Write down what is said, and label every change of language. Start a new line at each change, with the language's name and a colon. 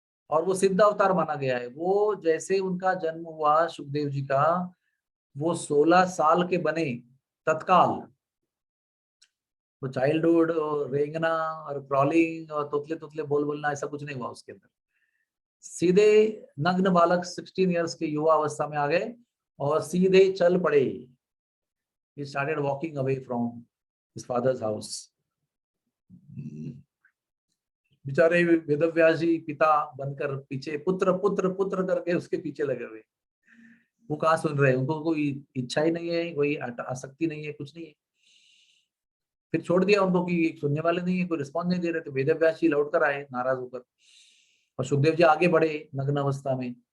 Hindi: और वो सिद्ध अवतार माना गया है। वो जैसे उनका जन्म हुआ सुखदेव जी का, वो 16 साल के बने तत्काल। वो चाइल्डहुड और रेंगना और क्रॉलिंग और तुतले तुतले बोल बोलना ऐसा कुछ नहीं हुआ उसके अंदर। सीधे नग्न बालक 16 इयर्स के युवा अवस्था में आ गए और सीधे चल पड़े।
English: He started walking away from his father's house.
Hindi: बेचारे वेदव्यास जी पिता बनकर पीछे पुत्र पुत्र पुत्र करके उसके पीछे लगे हुए। वो कहाँ सुन रहे हैं, उनको कोई इच्छा ही नहीं है, कोई आसक्ति नहीं है, कुछ नहीं है। फिर छोड़ दिया उनको कि सुनने वाले नहीं है, कोई रिस्पॉन्स नहीं दे रहे। तो वेदव्यास जी लौट कर आए नाराज होकर, और सुखदेव जी आगे बढ़े नग्न अवस्था में।